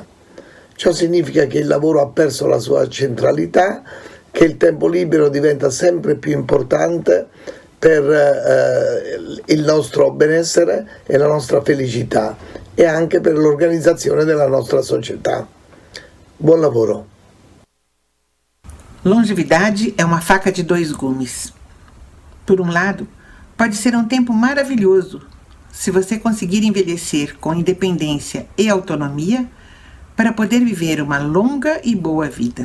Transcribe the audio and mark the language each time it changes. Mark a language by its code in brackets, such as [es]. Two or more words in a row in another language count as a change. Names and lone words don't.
[it] Ciò significa che il lavoro ha perso la sua centralità, che il tempo libero diventa sempre più importante per il nostro benessere e la nostra felicità e anche per l'organizzazione della nostra società. Buon lavoro. [pt] Longevidade é uma faca de dois gumes. Por um lado, pode ser um tempo maravilhoso se você conseguir envelhecer com independência e autonomia para poder viver uma longa e boa vida.